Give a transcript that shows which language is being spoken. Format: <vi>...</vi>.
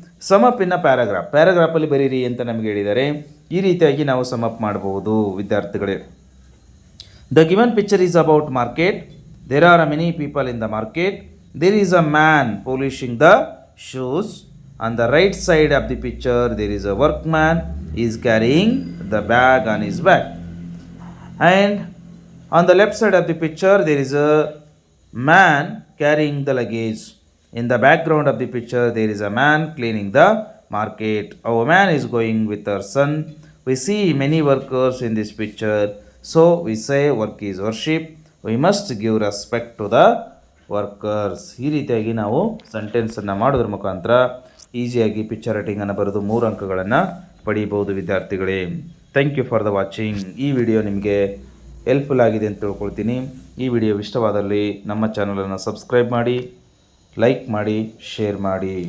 <en>sum up in paragraph,</en> <kn>ಪ್ಯಾರಾಗ್ರಾಫಲ್ಲಿ ಬರೀರಿ ಅಂತ ನಮಗೆ ಹೇಳಿದ್ದಾರೆ. ಈ ರೀತಿಯಾಗಿ ನಾವು ಸಮಪ್ ಮಾಡಬಹುದು ವಿದ್ಯಾರ್ಥಿಗಳೇ.</kn> <en>The given picture is about market. There are many people in the market. There is a man polishing the shoes. On the right side of the picture there is a work man is carrying the bag on his back. And on the left side of the picture there is a man carrying the luggage. In the background of the picture there is a man cleaning the market. A woman is going with her son. We see many workers in this picture. So we say work is worship. We must give respect to the workers.</en> <kn>ಈ ರೀತಿಯಾಗಿ ನಾವು ಸೆಂಟೆನ್ಸನ್ನು ಮಾಡೋದ್ರ ಮುಖಾಂತರ ಈಸಿಯಾಗಿ picture ರೈಟಿಂಗನ್ನು ಬರೆದು 3 ಅಂಕಗಳನ್ನು ಪಡೀಬೋದು ವಿದ್ಯಾರ್ಥಿಗಳೇ.</kn> <en>Thank you for the watching.</en> <kn>ಈ ವಿಡಿಯೋ ನಿಮಗೆ ಹೆಲ್ಪ್ಫುಲ್ ಆಗಿದೆ ಅಂತ ತಿಳ್ಕೊಳ್ತೀನಿ. ಈ ವಿಡಿಯೋ ಇಷ್ಟವಾದಲ್ಲಿ ನಮ್ಮ ಚಾನಲನ್ನು ಸಬ್ಸ್ಕ್ರೈಬ್ ಮಾಡಿ, ಲೈಕ್ ಮಾಡಿ, ಶೇರ್ ಮಾಡಿ.</kn>